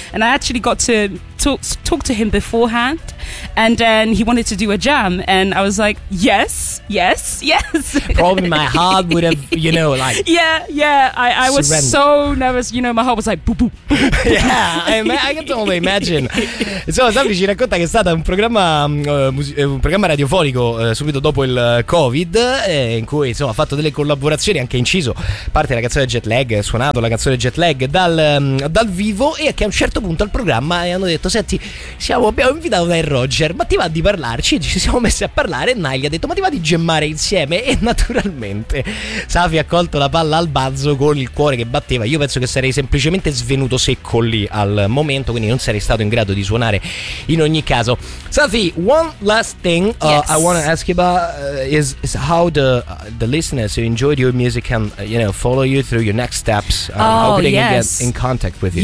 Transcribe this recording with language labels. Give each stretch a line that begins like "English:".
English: And I actually got to talk to him beforehand, and then he wanted to do a jam, and I was like, yes. Probably my heart would have, you know, like... Yeah, I was so nervous, you know, my heart was like... Boo, boo, boo, boo. Yeah, I can totally imagine.
Italian: Insomma, Safi ci racconta che è stato un programma radiofonico subito dopo il COVID, in cui, insomma, ha fatto delle collaborazioni, anche inciso parte della canzone Jetlag, suonato la canzone Jetlag dal vivo, e che a un certo punto al programma hanno detto: senti, abbiamo invitato Nile Rodgers, ma ti va di parlarci? Ci siamo messi a parlare e Nile gli ha detto: ma ti va di gemmare insieme? E naturalmente Safi ha colto la palla al balzo con il cuore che batteva. Io penso che sarei semplicemente svenuto secco lì al momento, quindi non sarei stato in grado di suonare in ogni caso.
English: Safi, one last thing I want to ask you about is how the listeners who enjoyed your music can, you know, follow you through your next steps. How can they get in contact with you?